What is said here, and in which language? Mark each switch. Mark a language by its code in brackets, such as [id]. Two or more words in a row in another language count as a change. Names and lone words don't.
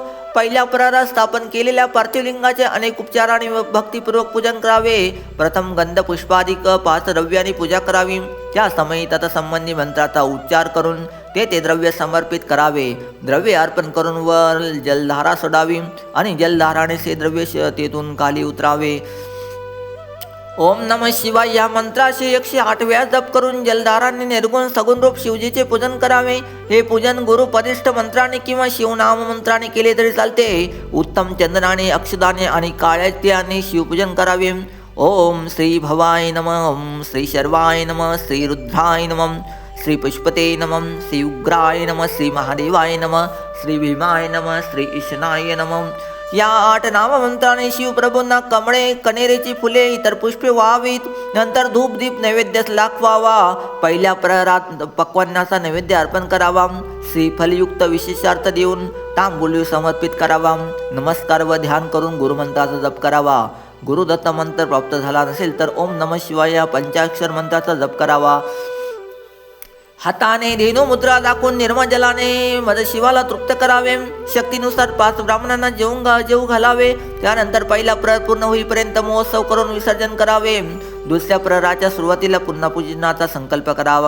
[mr] पहिल्या प्रहरात स्थापन केलेल्या पार्थिव लिंगाचे अनेक उपचारांनी भक्तिपूर्वक पूजन करावे. प्रथम गंध पुष्पाधिक 5 द्रव्यांनी पूजा करावी. त्या समयी तत्संबंधी मंत्राचा उच्चार करून ते द्रव्य समर्पित करावे. द्रव्य अर्पण करून वर जलधारा सोडावी आणि जलधाराने से द्रव्य तेथून खाली उतरावे. [sa] ओम नमः शिवाय [mr] या मंत्राशी 108 वेळा जप करून जलधाराने निर्गुण सगुण रूप शिवजीचे पूजन करावे. हे पूजन गुरुपदिष्ट मंत्राने किंवा शिवनाम मंत्राने केले तरी चालते. उत्तम चंदनाने, अक्षदाने आणि काळ्या तिळाने शिवपूजन करावे. [sa] ओम श्री भवाय नमः, ओम श्री शर्वाय नमः, श्री रुद्राय नमः, श्री पुष्पते नमः, श्री उग्राय नमः, श्री महादेवाय नमः, श्री भीमाय नमः, श्री ईशनाय नमः. [mr] या 8 नाममंत्राने शिवप्रभूंना कमळे, कणेरीची फुले, इतर पुष्पे व्हावीत. नंतर धूप दीप नैवेद्य दाखवावा. पहिल्या प्रहरात पक्वान्नाचा नैवेद्य अर्पण करावा. श्रीफलयुक्त विशेषार्थ देऊन तांबूल समर्पित करावा. नमस्कार व ध्यान करून गुरुमंत्राचा जप करावा. गुरुदत्त मंत्र प्राप्त झाला नसेल तर [sa] ओम नमः शिवाय [mr] या पंचाक्षर मंत्राचा जप करावा. हाताने धेनू मुद्रा दाखवून निर्मळ जलाने शिवाला तृप्त करावे. शक्तीनुसार 5 ब्राह्मणांना जेवू घालावे. त्यानंतर पहिला प्रहर पूर्ण होईपर्यंत महोत्सव करून विसर्जन करावे. दुसऱ्या प्रहराच्या सुरुवातीला पुन्हा पूजनाचा संकल्प करावा.